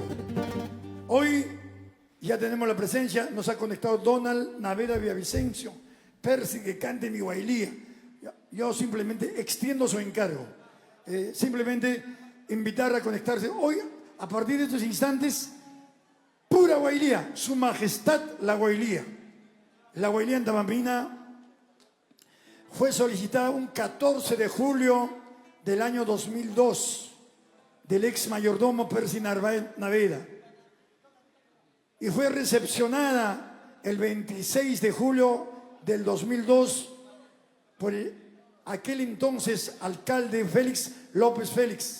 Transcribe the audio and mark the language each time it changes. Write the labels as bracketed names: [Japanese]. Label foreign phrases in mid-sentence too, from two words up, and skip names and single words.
[Spanish] Hoy ya tenemos la presencia, nos ha conectado Donald Naveda Villavicencio, Percy que cante mi guailía. Yo simplemente extiendo su encargo. Simplemente invitar a conectarse hoy, a partir de estos instantes, pura guailía, su majestad la guailía. La guailía andamambina fue solicitada un 14 de julio del año 2002 del ex mayordomo Percy Naveda y fue recepcionada el 26 de julio del 2002 por aquel entonces alcalde Félix López Félix.